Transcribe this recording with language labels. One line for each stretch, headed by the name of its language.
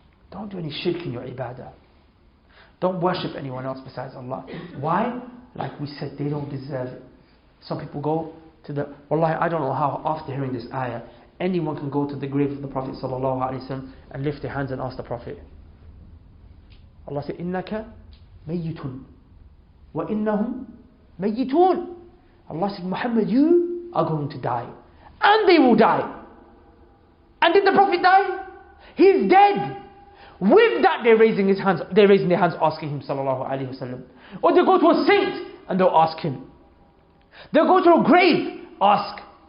English: Don't do any shirk in your ibadah. Don't worship anyone else besides Allah. Why? Like we said, they don't deserve it. Some people go to the... Wallahi, I don't know how, after hearing this ayah, anyone can go to the grave of the Prophet ﷺ and lift their hands and ask the Prophet. Allah said,
Arabic: إِنَّكَ مَيِّتٌ وَإِنَّهُمْ مَيِّتُونَ.
English: Allah said, Muhammad, you are going to die. And they will die. And did the Prophet die? He's dead. With that, they're raising their hands asking Him
Arabic: sallallahu alaihi wasallam.
English: Or they go to a saint and they'll ask Him. They go to a grave, ask.